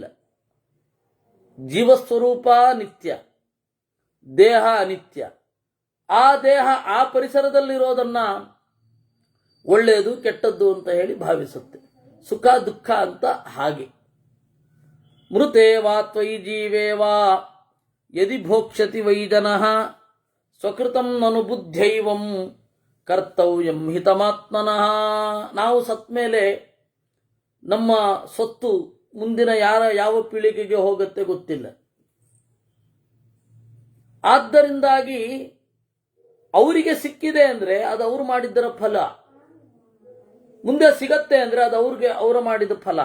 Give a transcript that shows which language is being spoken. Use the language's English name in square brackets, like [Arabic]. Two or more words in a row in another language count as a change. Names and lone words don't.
[Kannada] ಜೀವಸ್ವರೂಪ ನಿತ್ಯ, ದೇಹ ಅನಿತ್ಯ. ಆ ದೇಹ ಆ ಪರಿಸರದಲ್ಲಿರೋದನ್ನ ಒಳ್ಳೆಯದು ಕೆಟ್ಟದ್ದು ಅಂತ ಹೇಳಿ ಭಾವಿಸುತ್ತೆ. ಸುಖ ದುಃಖ ಅಂತ ಹಾಗೆ. [Sanskrit] ಮೃತೆ ವಾ ತ್ವಯಿ ಜೀವೇ ವಾ ಯದಿ ಭೋಕ್ಷ್ಯತಿ ವೈ ಜನಃ ಸ್ವಕೃತಂ ನನು ಬುದ್ಧೈವಂ ಕರ್ತವ್ಯಂ ಹಿತಮಾತ್ಮನಃ. [Kannada] ನಾವು ಸತ್ ಮೇಲೆ ನಮ್ಮ ಸ್ವತ್ತು ಮುಂದಿನ ಯಾವ ಪೀಳಿಗೆಗೆ ಹೋಗುತ್ತೆ ಗೊತ್ತಿಲ್ಲ. ಆದ್ದರಿಂದಾಗಿ ಅವರಿಗೆ ಸಿಕ್ಕಿದೆ ಅಂದರೆ ಅದು ಅವರು ಮಾಡಿದ್ದರ ಫಲ, ಮುಂದೆ ಸಿಗತ್ತೆ ಅಂದರೆ ಅದು ಅವರು ಮಾಡಿದ ಫಲ.